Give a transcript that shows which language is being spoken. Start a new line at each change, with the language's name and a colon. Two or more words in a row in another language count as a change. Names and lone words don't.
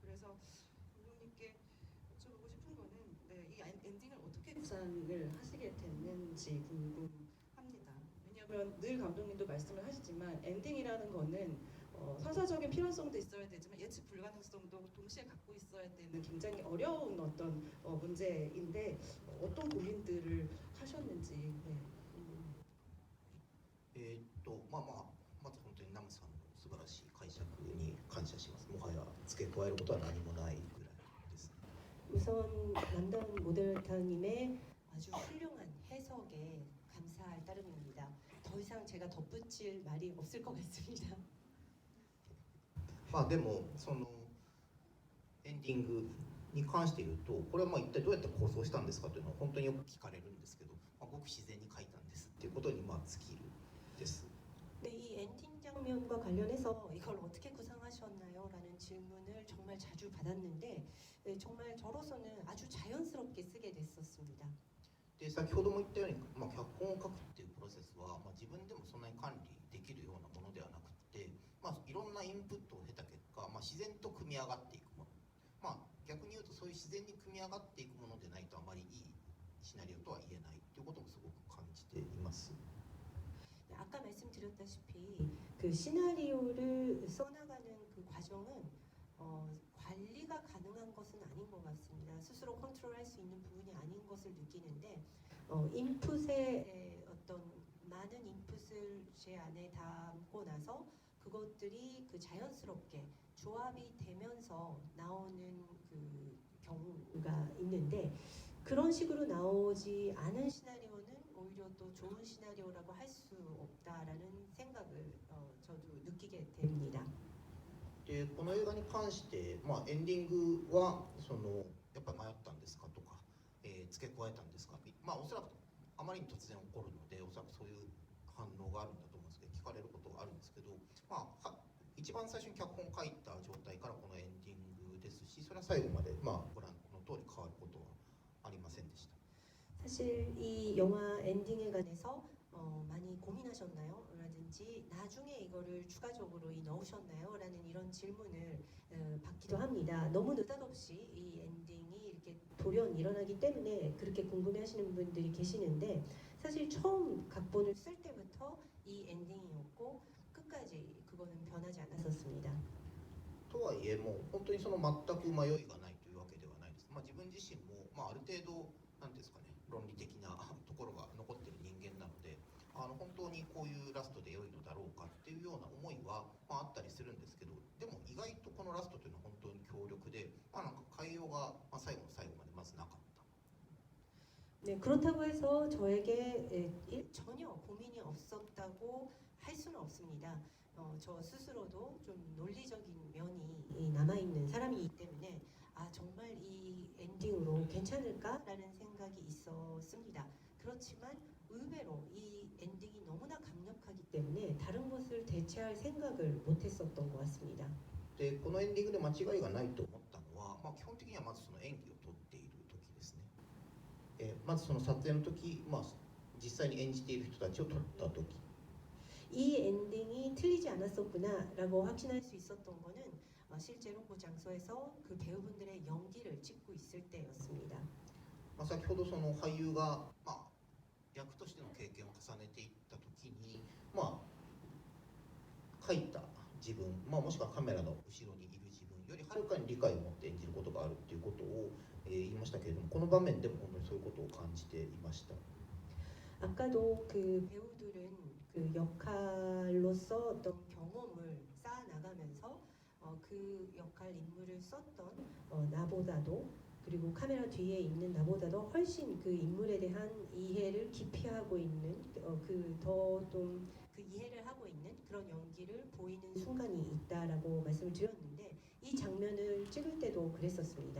Korean: 그래서 감독님께 여쭤보고 싶은 거는 이 엔딩을 어떻게 구상을 하시게 됐는지 궁금합니다. 왜냐하면 늘 감독님도 말씀을 하시지만 엔딩이라는 거는 서사적인 필요성도 있어야 되지만 예측 불가능성도 동시에 갖고 있어야 되는 굉장히 어려운 어떤 문제인데, 어떤 고민들을 하셨는지. 네.
Japanese: まあまあ、まず本当にナムさんの素晴らしい解釈に感謝します。もはや付け加えることは何もないぐらいです。
Korean: 우선 남다운 모델타님의 아주 훌륭한 해석에 감사할 따름입니다. 더 이상 제가 덧붙일 말이 없을 것 같습니다.
Japanese: まあでもそのエンディングに関して言うと、これはまあ一体どうやって構想したんですかというのは本当によく聞かれるんですけど、ごく自然に書いたんですっていうことに尽きるです。
Korean: 네, 이 엔딩 장면과 관련해서 이걸 어떻게 구상하셨나요? 라는 질문을 정말 자주 받았는데 정말 저로서는 아주 자연스럽게 쓰게 됐었습니다.
Japanese: で先ほども言ったように、脚本を書くっていうプロセスは、自分でもそんなに管理できるようなものではなくて、いろんなインプットを経た結果、自然と組み上がっていくもの、逆に言うとそういう自然に組み上がっていくものでないとあまりいいシナリオとは言えないということもすごく感じています。
Korean: 아까 말씀드렸다시피 그 시나리오를 써나가는 그 과정은 관리가 가능한 것은 아닌 것 같습니다. 스스로 컨트롤할 수 있는 부분이 아닌 것을 느끼는데 인풋의 어떤 많은 인풋을 제 안에 담고 나서 그것들이 그 자연스럽게 조합이 되면서 나오는 그 경우가 있는데, 그런 식으로 나오지 않은 시나리오는 오히려 또 좋은 시나리오라고 할 수 없다라는 생각을 저도 느끼게 됩니다.
Japanese: でこの映画に関して、エンディングはやっぱり迷ったんですかとか、付け加えたんですか、おそらくあまりに突然起こるので、おそらくそういう反応があるんだと思うんですけど、聞かれることがあるんですけど、一番最初に脚本を書いた状態からこのエンディングですし、それは最後までご覧の通り変わることはありませんでした。
Korean: 사실 이 영화 엔딩에 관해서 많이 고민하셨나요? 라든지 나중에 이거를 추가적으로 넣으셨나요? 라는 이런 질문을 받기도 합니다. 너무 느닷없이 이 엔딩이 이렇게 돌연 일어나기 때문에 그렇게 궁금해하시는 분들이 계시는데, 사실 처음 각본을 쓸 때부터 이 엔딩이었고 끝까지 그거는 변하지 않았었습니다.
Japanese: とはいえもう本当に全く迷いがないというわけではないです。自分自身も、ある程度なんですかね、論理的なところが残っている人間なので、本当にこういうラストで良いのだろうかっていうような思いは、あったりするんですけど、でも意外とこのラストというのは本当に強力で、なんか変えようが、最後の最後までまずなかった。
Korean: 네, 그렇다고 해서 저에게 전혀 고민이 없었다고 할 수는 없습니다. 저 스스로도 좀 논리적인 면이 남아있는 사람이기 때문에 정말 이 엔딩으로 괜찮을까라는 생각이 있었습니다. 그렇지만 의외로 이 엔딩이 너무나 강력하기 때문에 다른 것을 대체할 생각을 못했었던 것 같습니다.
Japanese: でこのエンディングで間違いがないと思ったのは、 まあ、基本的にはまずその演技を撮っている時ですね。まずその撮影の時、まあ、実際に演じている人たちを撮った時。
Korean: 이 엔딩이 틀리지 않았었구나라고 확신할 수 있었던 거는 실제로 그 장소에서 그 배우분들의 연기를 찍고 있을 때였습니다.
Japanese: まあ、先ほどその俳優が、まあ、役としての経験を重ねていった時に、まあ、描いた自分、まあ、もしくはカメラの後ろにいる自分よりはるかに理解を持って演じることがあるっていうことを、言いましたけれども、この場面でも本当にそういうことを感じていました。
Korean: 아까도 그 배우들은 그 역할로서 어떤 경험을 쌓아 나가면서 그 역할 인물을 썼던 나보다도 그리고 카메라 뒤에 있는 나보다도 훨씬 그 인물에 대한 이해를 깊이 하고 있는 그 더 좀 그 이해를 하고 있는 그런 연기를 보이는 순간이 있다라고 말씀을 드렸는데 이 장면을 찍을 때도 그랬었습니다.